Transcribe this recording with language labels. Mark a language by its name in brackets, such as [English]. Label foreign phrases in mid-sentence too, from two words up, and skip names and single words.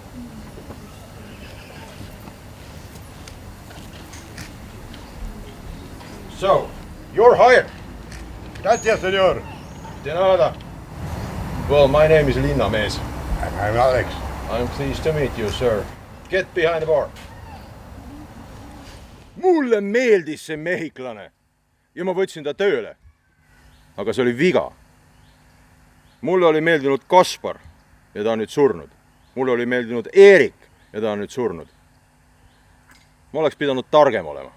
[English] So, you're hired. [Spanish] Gracias, senor. De nada. [English] Well, my name is Linnamees. And I'm Alex. I'm pleased to meet you, sir. Get behind the bar. [Estonian] Mulle meeldis see mehhiklane ja ma võtsin ta tööle. Aga see oli viga. Mulle oli meeldinud Kaspar ja ta on nüüd surnud. Mulle oli meeldinud Erik ja ta on nüüd surnud. Ma oleks pidanud targem olema.